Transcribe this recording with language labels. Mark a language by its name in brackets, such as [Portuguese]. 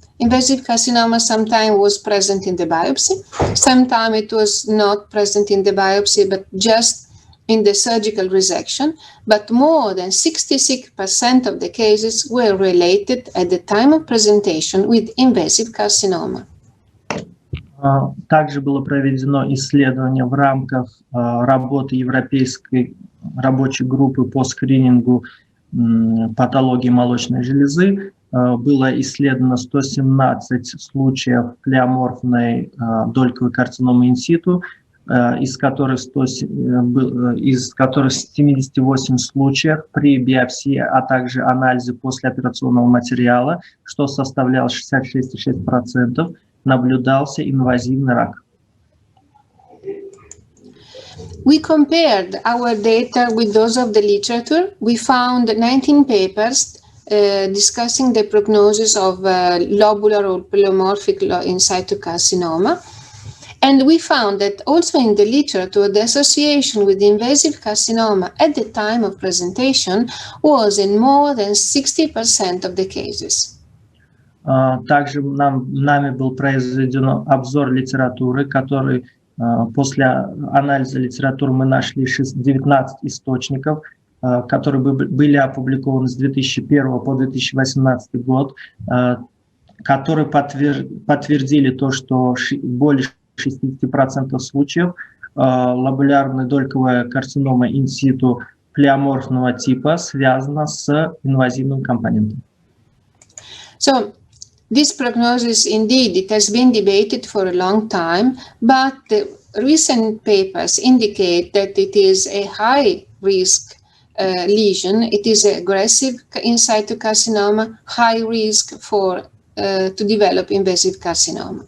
[English] Invasive carcinoma sometimes was present in the biopsy, sometimes it was not present in the biopsy, but just in the surgical resection. But more than 66% of the cases were related at the time of presentation with invasive carcinoma. [Russian] Также было проведено исследование в рамках работы Европейской рабочей группы по скринингу патологии молочной железы. Было исследовано 117 случаев плеоморфной дольковой карциномы инситу, из которых 78 случаев при биопсии, а также анализе послеоперационного материала, что составляло 66,6%, наблюдался инвазивный рак. [English] We compared our data with those of the literature. We found 19 papers discussing the prognosis of lobular or pleomorphic in situ carcinoma. And we found that also in the literature, the association with invasive carcinoma at the time of presentation was in more than 60% of the cases. [Russian] Также нами был произведен обзор литературы, который после анализа литературы мы нашли 19 источников, которые были опубликованы с 2001 по 2018 год, которые подтвердили то, что более 60% случаев лобулярная дольковая карцинома инситу плеоморфного типа связана с инвазивным компонентом. [English] So, this prognosis, indeed, it has been debated for a long time, but the recent papers indicate that it is a high-risk lesion. It is aggressive in situ carcinoma, high risk for to develop invasive carcinoma.